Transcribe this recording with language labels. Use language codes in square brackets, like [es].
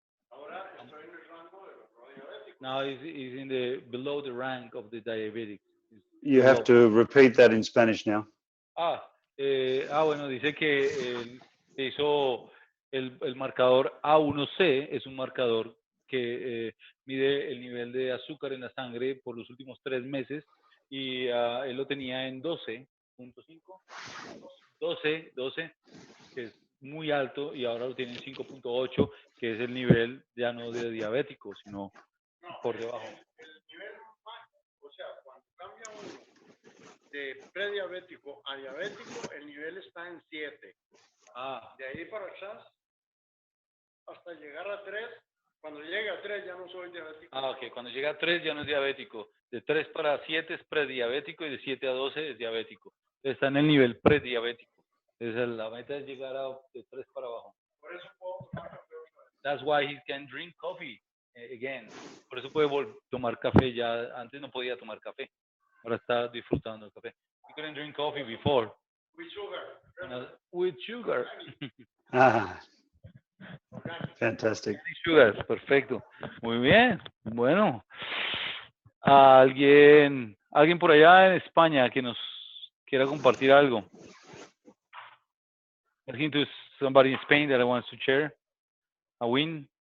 [es] Ahora estoy en el rango de los no diabéticos. [en] now is in the below the rank of the diabetic. You have to repeat that in Spanish now. [es] Bueno, dice que hizo el marcador A1C, es un marcador que mide el nivel de azúcar en la sangre por los últimos 3 meses y él lo tenía en 12.5, 12, que es muy alto, y ahora lo tiene en 5.8, que es el nivel ya no de diabético, sino por debajo. El nivel máximo, o sea, cuando cambia uno de prediabético a diabético, el nivel está en 7. De ahí para atrás, hasta llegar a 3. Cuando llega a 3 ya no soy diabético. Ok, cuando llega a 3 ya no es diabético. De 3 para 7 es prediabético y de 7 a 12 es diabético. Está en el nivel prediabético. La meta es llegar de 3 para abajo. Por eso puedo tomar café otra vez. [en] That's why he can drink coffee again. [es] Por eso puede tomar café ya. Antes no podía tomar café. Ahora está disfrutando el café. [en] You couldn't drink coffee before. With sugar. With sugar. Fantastic. [es] Sugar, perfecto. Muy bien. Bueno. ¿Alguien por allá en España que nos quiera compartir algo? [en] Somebody in Spain that wants to share a win?